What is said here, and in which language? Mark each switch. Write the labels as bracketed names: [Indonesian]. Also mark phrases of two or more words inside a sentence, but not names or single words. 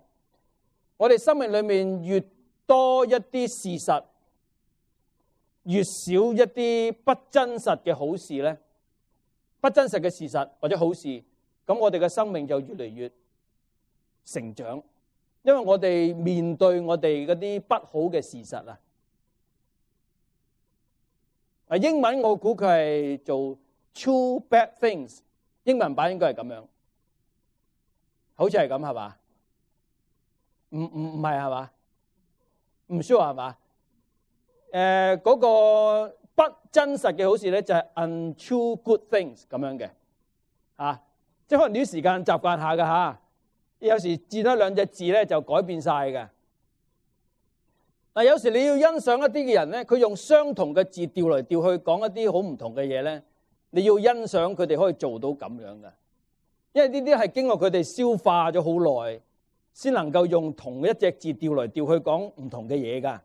[Cantonese] 我哋生命裏面越多一啲事實，越少一啲不真實嘅好事咧，不真實嘅事實或者好事，咁我哋嘅生命就越嚟越成長，因為我哋面對我哋嗰啲不好嘅事實啊。英文我估佢係做 [English] true bad things， [Cantonese] 英文版應該係咁樣，好似係咁係嘛？唔係係嘛？唔 sure 係嘛？嗰個不真實嘅好事咧就係 [English] untrue good things [Cantonese] 咁樣嘅，即係可能啲時間習慣下㗎嚇，有時轉咗2隻字咧就改變晒嘅。嗱，有時你要欣賞一啲嘅人咧，佢用相同嘅字調嚟調去講一啲好唔同嘅嘢咧，你要欣賞佢哋可以做到咁樣嘅，因為呢啲係經過佢哋消化咗好耐， 先能夠用同一隻字調來調去講唔同嘅嘢㗎。